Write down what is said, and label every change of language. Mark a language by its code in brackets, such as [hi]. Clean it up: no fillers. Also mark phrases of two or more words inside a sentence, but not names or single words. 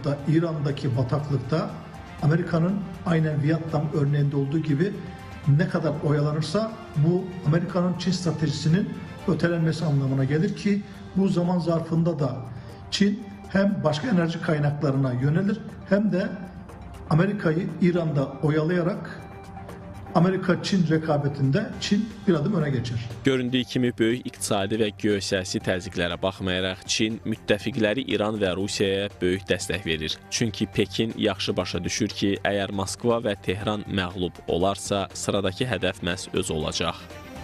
[tr] da İran'daki bataklıkta Amerika'nın aynen Vietnam örneğinde olduğu gibi ne kadar oyalanırsa bu Amerika'nın Çin stratejisinin ötelenmesi anlamına gelir ki bu zaman zarfında da Çin hem başka enerji kaynaklarına yönelir hem de Amerika'yı İran'da oyalayarak Amerika-Çin rekabetinde Çin bir adım öne geçer. [az] Göründüyü kimi böyük iqtisadi və geosiyasi təzyiqlərə baxmayaraq Çin müttəfiqləri İran və Rusiyaya böyük dəstək verir. Çünki Pekin yaxşı başa düşür ki, əgər Moskva və Tehran məğlub olarsa, sıradakı hədəf məhz özü olacaq.